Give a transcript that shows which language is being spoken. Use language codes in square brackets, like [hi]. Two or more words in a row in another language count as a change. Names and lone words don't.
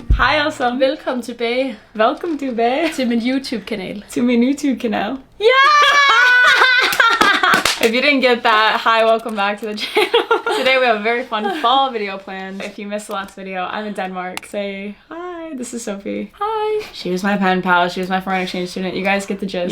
[da] Hej alle sammen. Velkommen tilbage. Velkommen tilbage til min YouTube-kanal. [en] To my YouTube-kanal. Yeah! If you didn't get that, hi, welcome back to the channel. Today we have a very fun fall video planned. If you missed the last video, I'm in Denmark. Say hi, this is Sophie. Hi. She was my pen pal, she was my foreign exchange student. You guys get the gist.